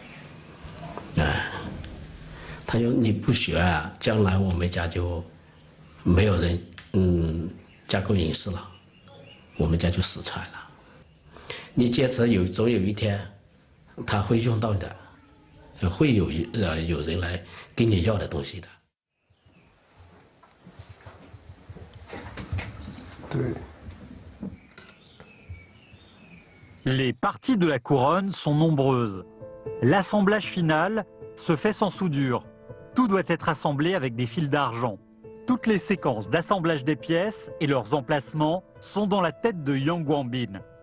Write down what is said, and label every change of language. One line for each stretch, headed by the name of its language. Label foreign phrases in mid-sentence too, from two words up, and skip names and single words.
Chinese: 他说你不学啊，将来我们家就没有人家口隐士了，我们家就失传了。你坚持总有一天，他会用到的，会有人来跟你要的东西的。对。
French: Les parties de la couronne sont nombreuses. L'assemblage final se fait sans soudure. Tout doit être assemblé avec des fils d'argent. Toutes les séquences d'assemblage des pièces et leurs emplacements sont dans la tête de Yang Guangbin.